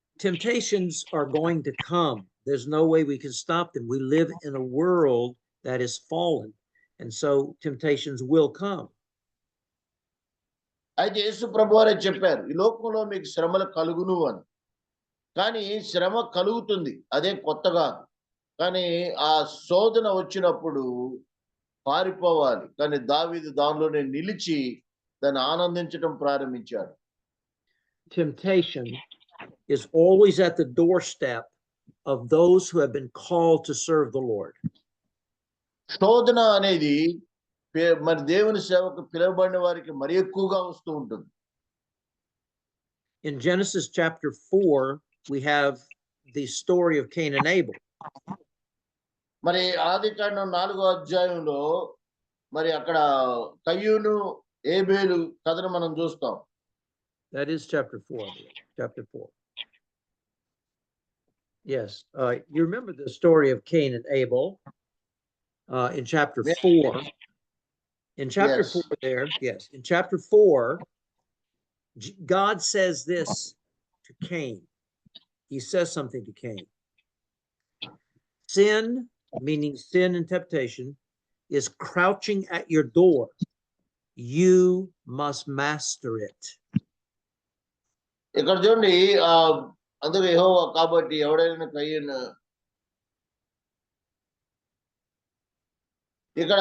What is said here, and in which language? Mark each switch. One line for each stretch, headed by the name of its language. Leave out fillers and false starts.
English: Temptations are going to come. There's no way we can stop them. We live in a world that is fallen, and so temptations will come.
Telugu: అయితే యేసు ప్రభువారే చెప్పారు, ఈ లోకంలో మీకు శ్రమలు కలుగును అని. కానీ శ్రమ కలుగుతుంది, అదే కొత్త కాదు. కానీ ఆ శోధన వచ్చినప్పుడు పారిపోవాలి. కానీ దావీదు దానిలోనే నిలిచి దాన్ని ఆనందించడం ప్రారంభించాడు.
English: Temptation is always at the doorstep of those who have been called to serve the Lord.
Telugu: శోధన అనేది మరి దేవుని సేవకు పిలువబడిన వారికి మరి ఎక్కువగా వస్తూ ఉంటుంది.
English: In Genesis chapter 4, we have the story of Cain and Abel.
Telugu: మరి ఆదికాండం 4వ అధ్యాయంలో మరి అక్కడ కయ్యూను ఏబేలు కథను మనం చూస్తాం.
English: That is chapter 4. Chapter 4. Yes. You remember the story of Cain and Abel in chapter 4. In chapter Yes. 4 there, yes. In chapter 4, God says this to Cain. He says something to Cain. Sin, meaning sin and temptation, is crouching at your door. You must master it.
Telugu: ఇక్కడ చూడండి అందుకు యెహోవా కాబట్టి ఎవడైనా కయ్యను ఇక్కడ